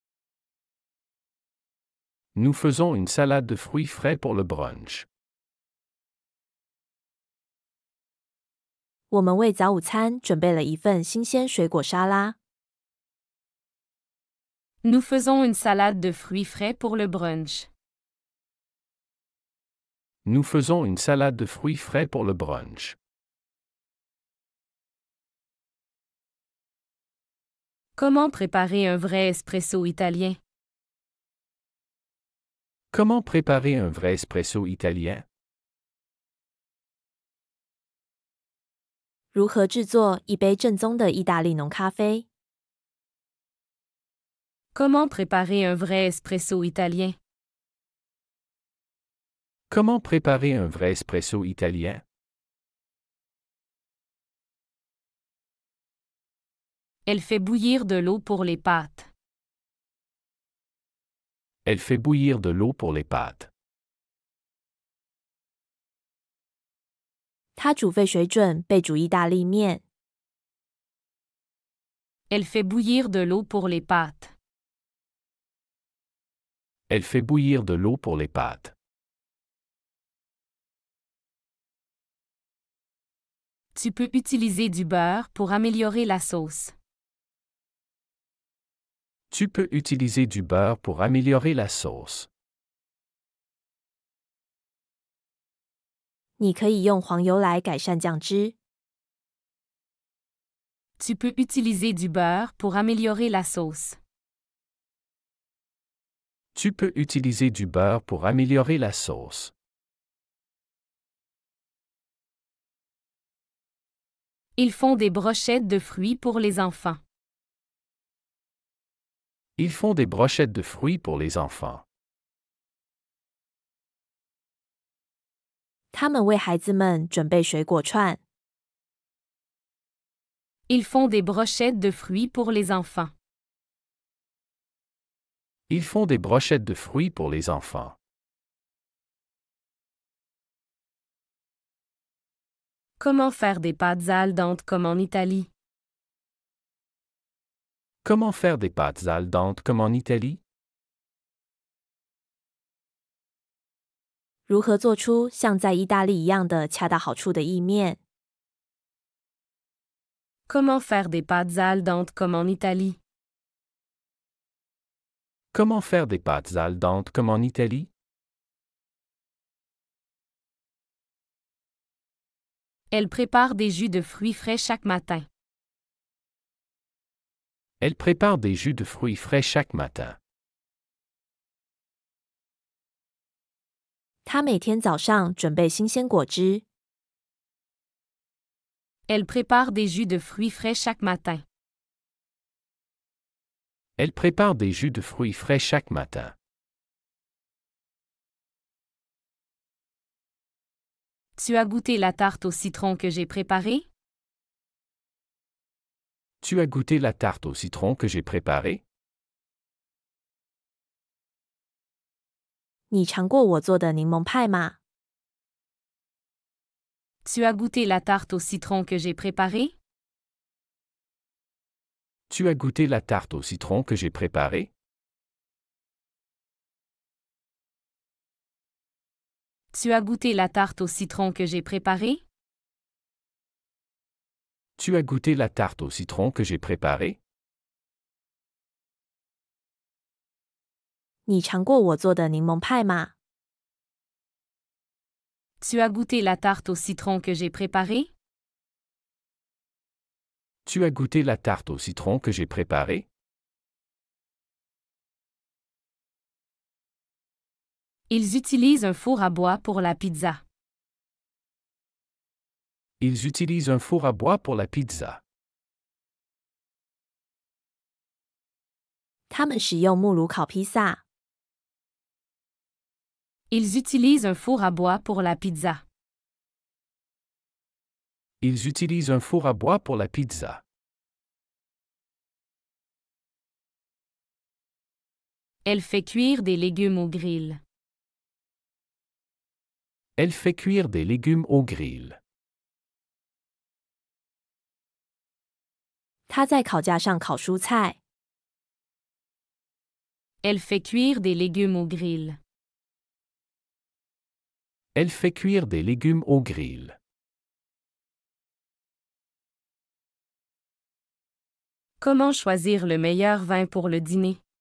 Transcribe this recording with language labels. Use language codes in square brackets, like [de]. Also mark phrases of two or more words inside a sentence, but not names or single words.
[fr] Nous faisons une salade de fruits frais pour le brunch. [zh] 我们为早午餐准备了一份新鲜水果沙拉。 [fr] Nous faisons une salade de fruits frais pour le brunch. Nous faisons une salade de fruits frais pour le brunch. Comment préparer un vrai espresso italien? Comment préparer un vrai espresso italien? [zh] 如何制作一杯正宗的意大利浓咖啡？ [fr] Comment préparer un vrai espresso italien? Comment préparer un vrai espresso italien? Elle fait bouillir de l'eau pour les pâtes. Elle fait bouillir de l'eau pour les pâtes. [zh] 它煮沸水准备煮意大利面。 [fr] Elle fait bouillir de l'eau pour les pâtes. Elle fait bouillir de l'eau pour les pâtes. Tu peux utiliser du beurre pour améliorer la sauce. Tu peux utiliser du beurre pour améliorer la sauce. [zh] 你可以用黄油来改善酱汁。 [fr] Tu peux utiliser du beurre pour améliorer la sauce. Tu peux utiliser du beurre pour améliorer la sauce. Ils font des brochettes de fruits pour les enfants. Ils font des brochettes de fruits pour les enfants. [zh] 他们为孩子们准备水果串。 [fr] Ils font des brochettes de fruits pour les enfants. Ils font des brochettes de fruits pour les enfants. Comment faire des pâtes [it] al dente [fr] comme en Italie? Comment faire des pâtes [it] al dente [fr] comme en Italie? [zh] 如何做出像在意大利一样的恰到好处的意面？ [fr] Comment faire des pâtes [it] al dente [fr] comme en Italie? Comment faire des pâtes [it] al dente [fr] comme en Italie? Elle prépare des jus de fruits frais chaque matin. Elle prépare des jus de fruits frais chaque matin. [zh] 她每天早上准备新鲜果汁。 [fr] Elle prépare des jus de fruits frais chaque matin. Elle prépare des jus de fruits frais chaque matin. Tu as goûté la tarte au citron que j'ai préparée? Tu as goûté la tarte au citron que j'ai préparée? [zh] 你尝过我做的柠檬派吗？ [fr] Tu as goûté la tarte au citron que j'ai préparée? Tu as goûté la tarte au citron que j'ai préparée? Tu as goûté la tarte au citron que j'ai préparée? Tu as goûté la tarte au citron que j'ai préparée? [zh] 你尝过我做的柠檬派吗？ [fr] Tu as goûté la tarte au citron que j'ai préparée? Tu as goûté la tarte au citron que j'ai préparée? Ils utilisent un four à bois pour la pizza. Ils utilisent un four à bois pour la pizza. [zh] 他们使用木炉烤披萨。 [fr] Ils utilisent un four à bois pour la pizza. Ils utilisent un four à bois pour la pizza. Elle fait cuire des légumes au grill. Elle fait cuire des légumes au grill. [zh] 她在烤架上烤蔬菜。 [fr] Elle fait cuire des légumes au grill. Elle fait cuire des légumes au grill. Comment choisir le meilleur vin pour le dîner?